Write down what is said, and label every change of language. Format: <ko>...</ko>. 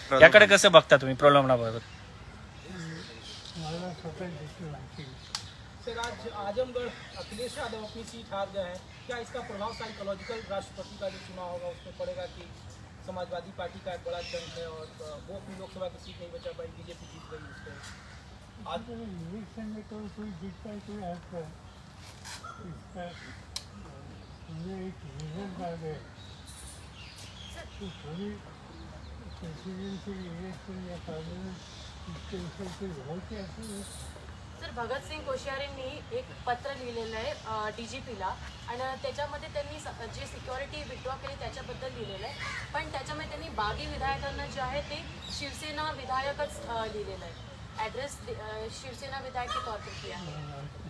<mr>याकडे कसं बघता तुम्ही प्रलोभनाबाबत? मला स्वतः देखील माहिती.</mr> <hi>सर आज आजमगढ़ अखिलेश यादव अपनी सीट हार गए हैं, क्या इसका प्रभाव साइकोलॉजिकल राष्ट्रपति का जो चुनाव होगा उसमें पड़ेगा कि समाजवादी पार्टी का एक बड़ा जंग है और वो अपनी लोकसभा की सीट नहीं बचा पाई, बीजेपी जीत गई उसको? आज इलेक्शन में तो कोई जीतता है कोई हारता है. इसका मुझे एक रिजल्ट आ गया तो थोड़ी प्रेसिडेंशियल इलेक्शन या पार्लियामेंट इसके ऊपर कोई बहुत ही असर है.</hi> <mr>सर भगतसिंग कोश्यारींनी एक पत्र लिहिलेलं आहे DGPला आणि त्याच्यामध्ये त्यांनी जे सिक्युरिटी विड्रॉ केली त्याच्याबद्दल लिहिलेलं आहे. पण त्याच्यामध्ये त्यांनी बागी विधायकांना जे आहे ते शिवसेना विधायकच लिहिलेलं आहे.</mr> <hi>ॲड्रेस शिवसेना विधायक के तौर पर किया है.</hi>